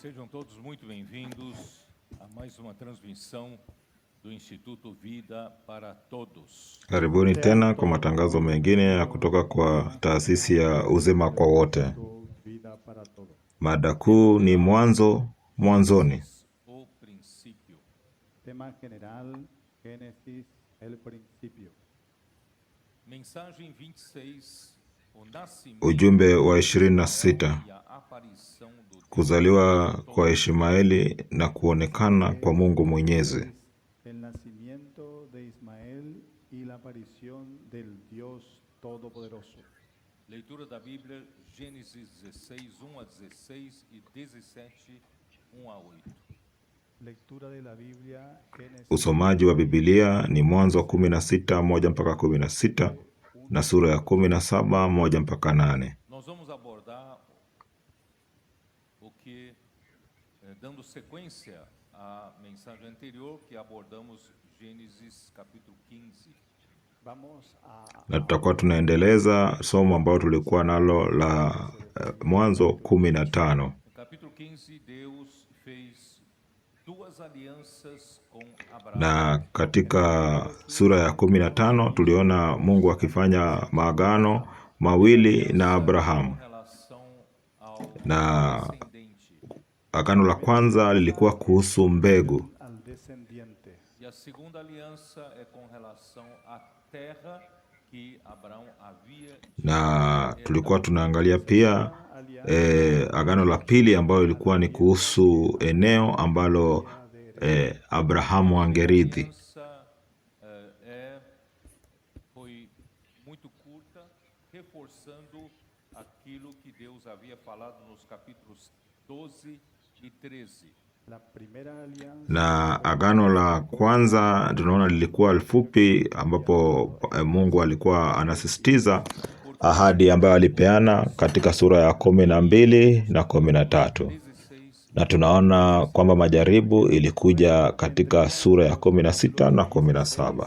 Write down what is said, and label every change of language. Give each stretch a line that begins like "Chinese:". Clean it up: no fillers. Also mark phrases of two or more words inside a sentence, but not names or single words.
Portuguese: todos muito bem-vindos a mais uma transmissão do Instituto Vida para Todos.
Swahili: Karibuni tena kwa matangazo mengine ya kutoka kwa taasisi ya uzima kwa wote. Mada kuu ni mwanzoni.
Portuguese: O princípio.
Spanish: Tema general, Génesis, el principio.
Portuguese: Mensagem 26, o nascimento
Swahili: Ujumbe wa 26,
Portuguese: e a aparição do
Swahili: kuzaliwa kwa Ishmaeli na kuonekana kwa Mungu Mwenyezi.
Spanish: El nacimiento de Ismael y la aparición del Dios Todopoderoso.
Portuguese: Leitura da Bíblia, Gênesis 16, 1 a 16 e 17, 1 a 8.
Spanish: Lectura de la Biblia, Génesis
Swahili: Usomaji wa Biblia ni Mwanzo 16 1 mpaka 16 na sura ya 17 1 mpaka 8.
Portuguese: Nós vamos abordar o que, dando sequência à mensagem anterior, que abordamos Gênesis capítulo 15.
Spanish: Vamos a
Swahili: Na tutakuwa tunaendeleza somo ambalo tulikuwa nalo la Mwanzo 15.
Portuguese: No capítulo 15, Deus fez duas alianças com Abraão.
Swahili: Na katika sura ya 15 tuliona Mungu akifanya maagano mawili na
Portuguese: Com
Swahili: Abrahamu.
Portuguese: relação ao
Swahili: Na
Portuguese: descendente.
Swahili: agano la kwanza lilikuwa kuhusu mbegu,
Spanish: al descendiente.
Portuguese: E a segunda aliança é com relação à terra que Abraão havia
Swahili: na tulikuwa tunaangalia pia agano la pili ambayo ilikuwa ni kuhusu eneo ambalo Abrahamu angerithi.
Portuguese: aliança foi muito curta, reforçando aquilo que Deus havia falado nos capítulos 12 e 13.
Spanish: La primera alianza
Swahili: Na agano la kwanza tunaona lilikuwa lifupi, ambapo Mungu alikuwa anasisitiza ahadi ambayo alipeana katika sura ya 12 na 13. 16 Na tunaona kwamba majaribu ilikuja katika sura ya 16 na 17.